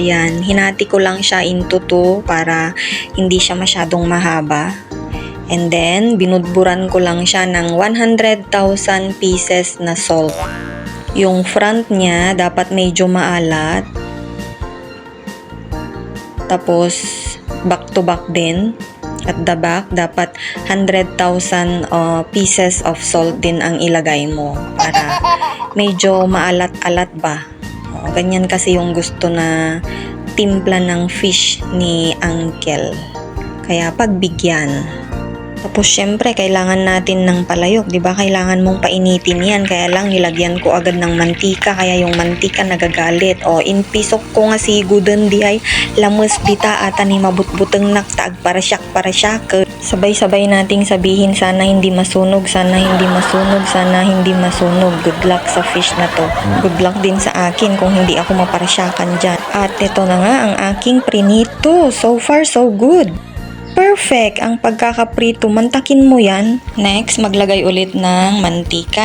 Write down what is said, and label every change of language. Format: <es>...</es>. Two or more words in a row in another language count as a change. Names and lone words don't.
<tl>Yan, hinati ko lang siya into 2 para hindi siya masyadong mahaba.</tl> <en>And then,</en> <tl>binudburan ko lang siya ng 100,000 pieces na salt. Yung front niya dapat medyo maalat. Tapos,</tl> <en>back to back din. At the back,</en> <tl>dapat 100,000</tl> <en>pieces of salt</en> <tl>din ang ilagay mo para medyo maalat-alat ba. Ganyan kasi yung gusto na timpla ng fish ni Uncle. Kaya pagbigyan. Tapos syempre kailangan natin ng palayok, 'di ba? Kailangan mong painitin 'yan. Kaya lang nilagyan ko agad ng mantika kaya yung mantika nagagalit.</tl> <ilo>O inpisok ko nga si guden di ay lamus dita ata ni mabutbuteng naktaag para syak.</ilo> <tl>Sabay-sabay nating sabihin sana hindi masunog, sana hindi masunog, sana hindi masunog.</tl> <en>Good luck</en> <tl>sa fish na to.</tl> <en>Good luck</en> <tl>din sa akin kung hindi ako maparasyakan dyan. At ito na nga ang aking prinito.</tl> <en>So far so good. Perfect!</en> <tl>Ang pagkakaprito, mantakin mo yan. Next, maglagay ulit ng mantika.</tl>